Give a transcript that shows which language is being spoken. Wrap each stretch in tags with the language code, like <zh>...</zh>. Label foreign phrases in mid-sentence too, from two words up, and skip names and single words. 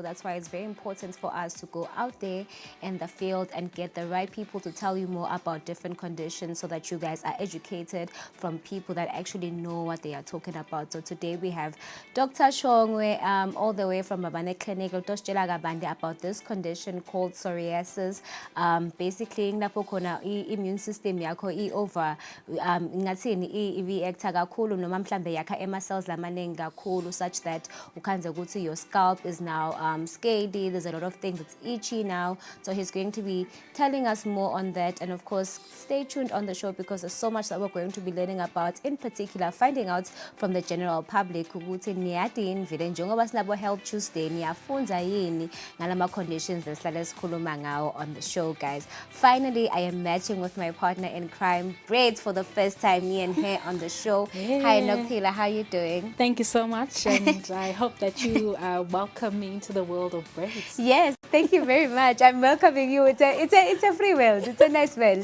<en>That's why it's very important for us to go out there in the field and get the right people to tell you more about different conditions so that you guys are educated from people that actually know what they are talking about. So today we have Dr. Shongwe all the way from Babane Clinic about this condition called psoriasis. Basically, immune system yakho over reactor</en> <ss>kakhulu noma mhlambe yakha ema</ss> <en>cells</en> <ss>lamaningi kakhulu</ss> <en>such that</en> <ss>ukhanze ukuthi</ss> <en>your scalp is now scaly. There's a lot of things, it's itchy now. So he's going to be telling us more on that, and of course stay tuned on the show because there's so much that we're going to be learning about, in particular finding out from the general public</en> <ss>ukuthi niyadini vile njengoba sinabo Health Tuesday niyafunza yini ngalama conditions esihlale sikhuluma ngawo</ss> <en>on the show, guys. Finally, I am matching with my partner in crime, Braids, for the first time, me and her on the show. Yeah. Hi Nokuphila, how you doing? Thank you so much, and I hope that you welcome me into the world of braids. Yes, thank you very much. I'm welcoming you. It's a free world. It's a nice world.</en>